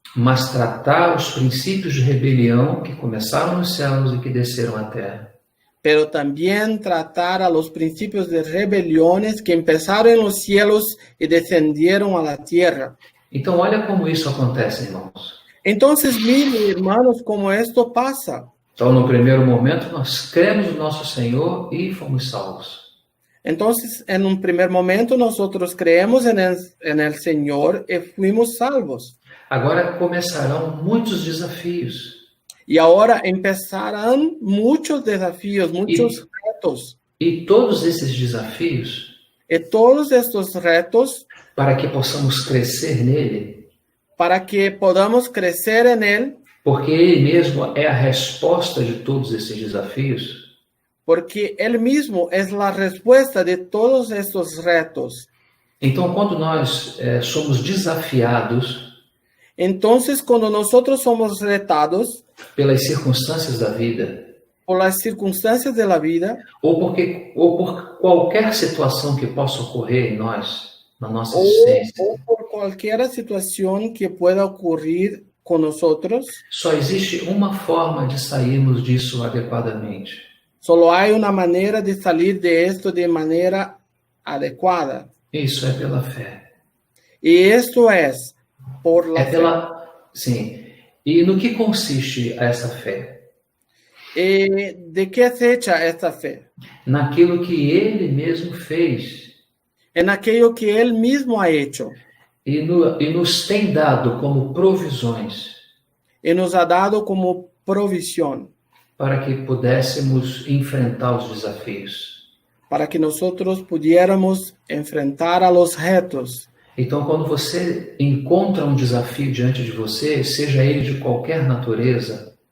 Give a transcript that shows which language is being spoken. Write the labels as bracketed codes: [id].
[pt] mas tratar os princípios de rebelião que começaram nos céus e que desceram à terra. [es] pero también tratar a los principios de rebeliones que empezaron en los cielos y descendieron a la tierra. [pt] Então, olha como isso acontece, irmãos. [es] Entonces, miren, hermanos, cómo esto pasa. [pt] Então, no primeiro momento, nós cremos no nosso Senhor e fomos salvos. [es] Entonces, en un primer momento, nosotros creemos en el Señor y fuimos salvos. [pt] Agora começarão muitos desafios. [es] Y ahora empezarán muchos desafíos, muchos retos. [pt] E todos esses desafios, [es] Y todos estos retos, [pt] para que possamos crescer nele, [es] para que podamos crecer en Él, [pt] porque Ele mesmo é a resposta de todos esses desafios, [es] porque Él mismo es la respuesta de todos estos retos. [pt] então quando nós somos desafiados [es] Entonces, cuando nosotros somos retados [pt] pelas circunstâncias da vida, [es] por las circunstancias de la vida, [pt] ou por qualquer situação que possa ocorrer em nós, na nossa existência, [es] o por cualquier situación que pueda ocurrir con nosotros, [pt] só existe uma forma de sairmos disso adequadamente. [es] solo hay una manera de salir de esto de manera adecuada. [pt] Isso é pela fé. [es] Y esto es por la fe. [pt] Sim. E no que consiste essa fé? [es] ¿De qué se echa esta fe? [pt] Naquilo que Ele mesmo fez [es] En aquello que Él mismo ha hecho [pt] e nos tem dado como provisões [es] y nos ha dado como provisión [pt] para que pudéssemos enfrentar os desafios. [es] para que nosotros pudiéramos enfrentar a los retos. [pt] Então, quando você encontra um desafio diante de você, seja ele de qualquer natureza,